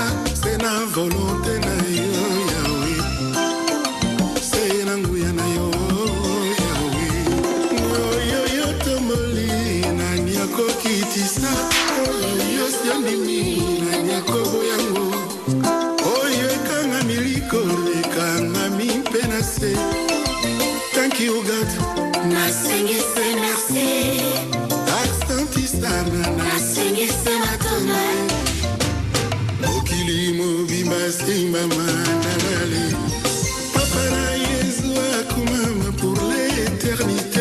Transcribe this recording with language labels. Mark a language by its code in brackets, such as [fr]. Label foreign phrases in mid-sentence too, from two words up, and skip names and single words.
[ln] se na volonté na yo yawe se na nguya na yo yawe oyoyo tomoli nani akokitisa oyoyo siandimi nani akoboyango oyo ekanga miliko ekanga mimpe na se. [en] Thank you God [ln] nasengise merci aksantisana nasengise matona mokili mobimba simba mandalale papa na Yesu akumama [fr] pour l'éternité